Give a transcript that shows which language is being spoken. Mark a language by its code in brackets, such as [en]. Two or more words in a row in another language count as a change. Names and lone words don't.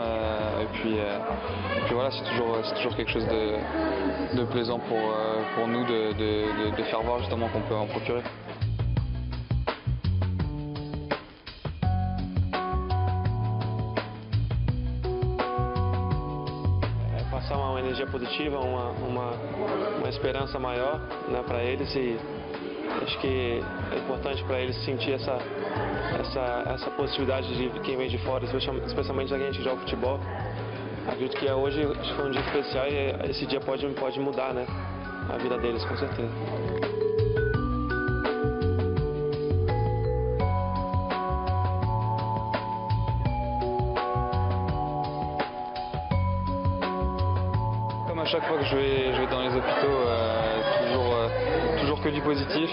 [fr] Et puis voilà, c'est toujours quelque chose de plaisant pour nous de faire voir justement qu'on peut en procurer. [pt] Passar uma energia positiva, uma esperança maior, né, para eles, e acho que é importante para eles sentir essa positividade de quem vem de fora, especialmente da gente que joga futebol. Acredito que hoje foi um dia especial e esse dia pode mudar, né, a vida deles, com certeza. [fr] Comme à chaque fois que je vais dans les hôpitaux, toujours que du positif.